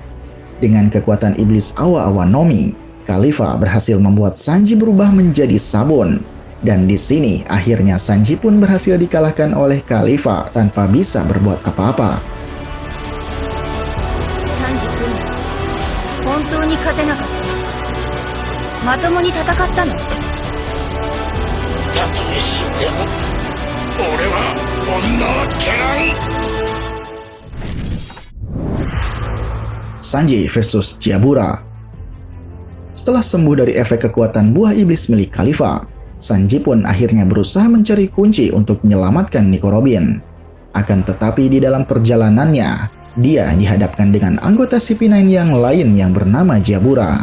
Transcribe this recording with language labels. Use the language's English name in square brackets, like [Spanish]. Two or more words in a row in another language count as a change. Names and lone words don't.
[Indonesian] Dengan kekuatan iblis Awa-Awa no Mi, Kalifa berhasil membuat Sanji berubah menjadi sabun. Dan di sini akhirnya Sanji pun berhasil dikalahkan oleh Kalifa tanpa bisa berbuat apa-apa. [Japanese] サンジくん, 本当に勝てなかった? まともに戦ったの? たとえ死んでも、俺は女は蹴らん. [Indonesian] Sanji versus Chiabura. Setelah sembuh dari efek kekuatan buah iblis milik Kalifa, Sanji pun akhirnya berusaha mencari kunci untuk menyelamatkan Nico Robin. Akan tetapi di dalam perjalanannya, dia dihadapkan dengan anggota CP9 yang lain yang bernama Chiabura.